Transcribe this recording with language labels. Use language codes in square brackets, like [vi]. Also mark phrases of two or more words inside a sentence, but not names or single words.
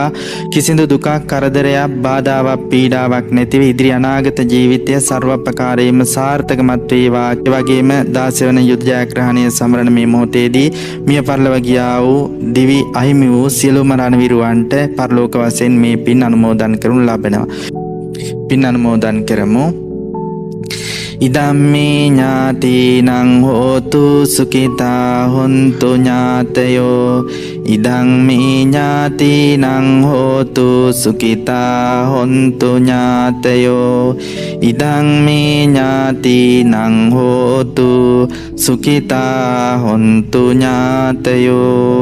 [si] කිසිදු දුකක්, කරදරයක්, බාධාවක්, පීඩාවක් නැතිව ඉදිරි අනාගත ජීවිතය ਸਰවපකාරයෙන්ම සාර්ථකමත් වේවා. ඒ වගේම 16 වන යුද ජයග්‍රහණය සමරන මේ මොහොතේදී මිය පරලොව ගියා වූ දිවි අහිමි වූ සියලුම රණවිරුවන්ට පරලෝක වශයෙන් මේ පින් අනුමෝදන් කරනු ලබනවා. පින් අනුමෝදන් කරමු. [pi] ඉදම්මේ ඥාතිනං හෝතු සුඛිතා හොන්තු ඥාතයෝ. ඉදං මේ ඥාතිනං හෝතු සුඛිතා හොන්තු ඥාතයෝ. ඉදං මේ ඥාතිනං හෝතු සුඛිතා හොන්තු ඥාතයෝ.